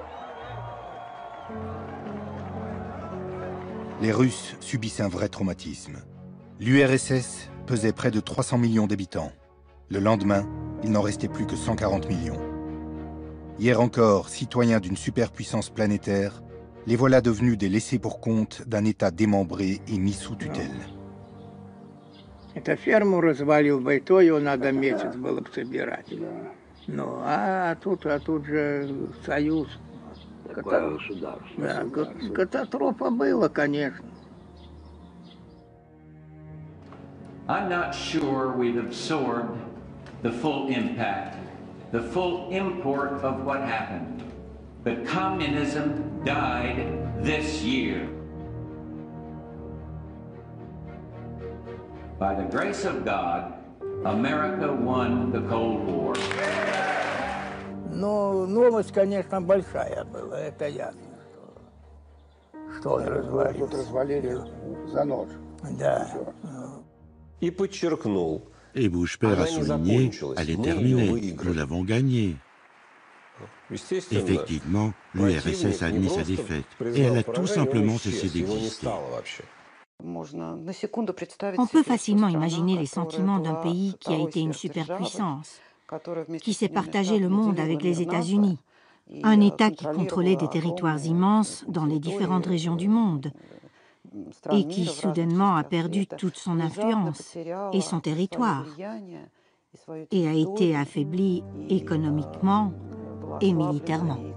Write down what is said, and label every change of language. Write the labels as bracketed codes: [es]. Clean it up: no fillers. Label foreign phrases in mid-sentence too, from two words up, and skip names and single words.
[fr] Les Russes subissent un vrai traumatisme. L'URSS pesait près de 300 millions d'habitants. Le lendemain, il n'en restait plus que 140 millions. Hier encore, citoyens d'une superpuissance planétaire, les voilà devenus des laissés-pour-compte d'un État démembré et mis sous tutelle. [ru] Это ферму развалил бы, и то его надо месяц было бы собирать. Ну, а тут же союз. Такое государство. Да, катастрофа была, конечно. [en] I'm not sure we've absorbed the full impact, the full import of what happened. But communism died this year. By the grace of God, America won the Cold War. [ru] Но новость, конечно, большая была, это ясно, что он развалился. Тут развалили за ночь. Да. И подчеркнул. [fr] Et Bush père a souligné, elle est terminée, nous l'avons gagnée. Effectivement, l'URSS a admis sa défaite, et elle a tout simplement cessé d'exister. On peut facilement imaginer les sentiments d'un pays qui a été une superpuissance, qui s'est partagé le monde avec les États-Unis, un État qui contrôlait des territoires immenses dans les différentes régions du monde, et qui soudainement a perdu toute son influence et son territoire, et a été affaibli économiquement et militairement.